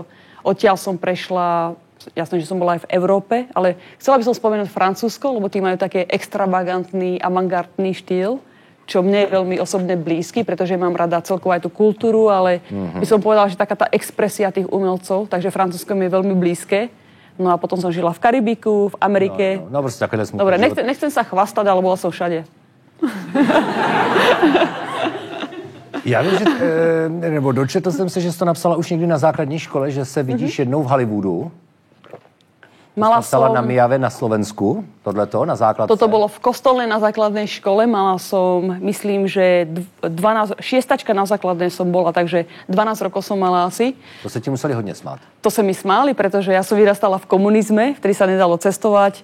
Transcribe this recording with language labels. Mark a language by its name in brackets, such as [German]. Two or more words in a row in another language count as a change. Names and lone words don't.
[Slovak] Odtiaľ som prešla, jasné, že som bola aj v Európe, ale chcela by som spomenúť Francúzsko, lebo tí majú také extravagantný, avantgardný štýl, čo mne je veľmi osobne blízky, pretože mám rada celkovo aj tú kultúru, ale by som povedala, že taká tá expresia tých umelcov, takže Francúzsko mi je veľmi blízke. No a potom som žila v Karibiku, v Amerike. [Czech] No, proste takové smutné. [Slovak] Dobre, nechcem sa chvastať, ale bola som všade. [Czech] Já vím, že, nebo dočetl jsem se, že jsi to napsala už někdy na základní škole, že se vidíš jednou v Hollywoodu. [Slovak] Mala som... [Czech] na Mijave na Slovensku, tohleto, na základce. [Slovak] Toto bolo v Kostolnej na základnej škole. Mala som, myslím, že 6 na základnej som bola, takže 12 rokov som mala asi. To sa ti museli hodne smáť. To sa mi smáli, pretože ja som vyrastala v komunizme, vtedy sa nedalo cestovať.